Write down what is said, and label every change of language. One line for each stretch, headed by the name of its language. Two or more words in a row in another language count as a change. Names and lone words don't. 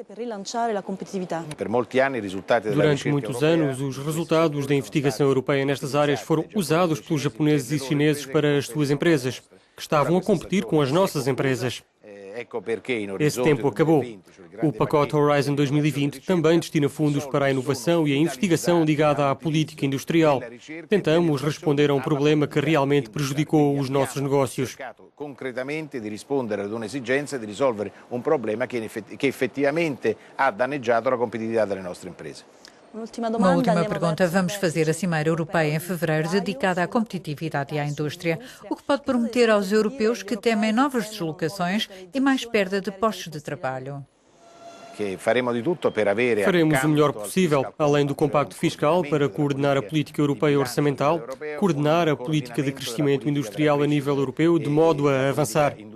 Portuguese: Durante muitos anos, os resultados da investigação europeia nestas áreas foram usados pelos japoneses e chineses para as suas empresas, que estavam a competir com as nossas empresas. Esse tempo acabou. O pacote Horizon 2020 também destina fundos para a inovação e a investigação ligada à política industrial. Tentamos responder a um problema que realmente prejudicou os nossos negócios.
Italian: Concretamente di rispondere ad un'esigenza di risolvere un problema che effettivamente ha danneggiato la competitività delle nostre imprese.
Portuguese: Uma última pergunta. Vamos fazer a Cimeira Europeia em fevereiro dedicada à competitividade e à indústria. O que pode prometer aos europeus que temem novas deslocações e mais perda de postos de trabalho? Faremos o melhor possível, além do compacto fiscal, para coordenar a política europeia orçamental, coordenar a política de crescimento industrial a nível europeu, de modo a avançar.